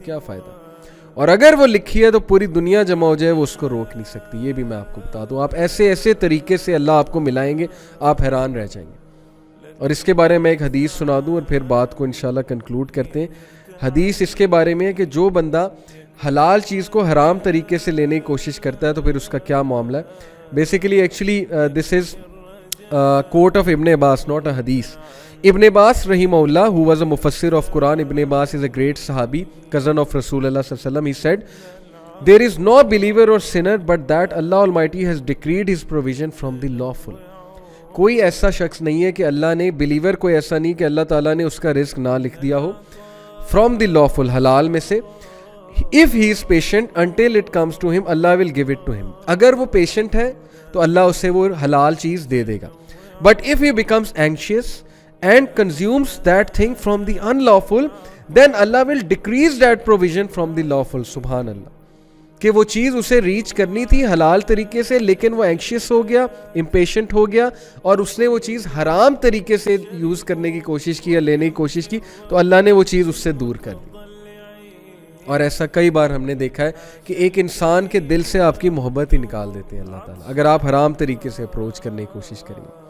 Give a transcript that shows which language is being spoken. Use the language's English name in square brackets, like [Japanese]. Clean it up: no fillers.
[Urdu] کیا فائدہ؟ اور اگر وہ لکھی ہے تو پوری دنیا جمع ہو جائے وہ اس کو روک نہیں سکتی. یہ بھی میں آپ کو بتا دوں. آپ ایسے طریقے سے اللہ آپ کو ملائیں گے, آپ حیران رہ جائیں گے. اور اس کے بارے میں ایک حدیث سنا دوں اور پھر بات کو انشاءاللہ کنکلوڈ کرتے ہیں. حدیث اس کے بارے میں ہے کہ جو بندہ حلال چیز کو حرام طریقے سے لینے کی کوشش کرتا ہے تو پھر اس کا کیا معاملہ ہے. Basically actually [English] This is quote of Ibn Abbas, not a hadith. Ibn Abbas rahimahullah, who was a mufassir of Quran, Ibn Abbas is a great sahabi, cousin of Rasulullah sallallahu alaihi wasallam. He said, there is no believer or sinner but that Allah Almighty has decreed his provision from the lawful. [Urdu] کوئی ایسا شخص نہیں ہے کہ اللہ نے, believer کوئی ایسا نہیں کہ اللہ تعالیٰ نے اس کا رزق نہ لکھ دیا ہو, [English] from the lawful, [Urdu] حلال میں سے. [English] if he is patient until it comes to him, Allah will give it to him. [Urdu] اگر وہ پیشنٹ ہے تو اللہ اسے وہ حلال چیز دے دے گا. [English] But if he becomes anxious and consumes that thing from the unlawful, then Allah will decrease that provision from the lawful. [Urdu] سبحان اللہ. کہ وہ چیز اسے ریچ کرنی تھی حلال طریقے سے, لیکن وہ اینکشیس ہو گیا, امپیشنٹ ہو گیا, اور اس نے وہ چیز حرام طریقے سے یوز کرنے کی کوشش کی یا لینے کی کوشش کی, تو اللہ نے وہ چیز اس سے دور کر دی. اور ایسا کئی بار ہم نے دیکھا ہے کہ ایک انسان کے دل سے آپ کی محبت ہی نکال دیتے ہیں اللہ تعالیٰ, اگر آپ حرام طریقے سے اپروچ کرنے کی کوشش کریں.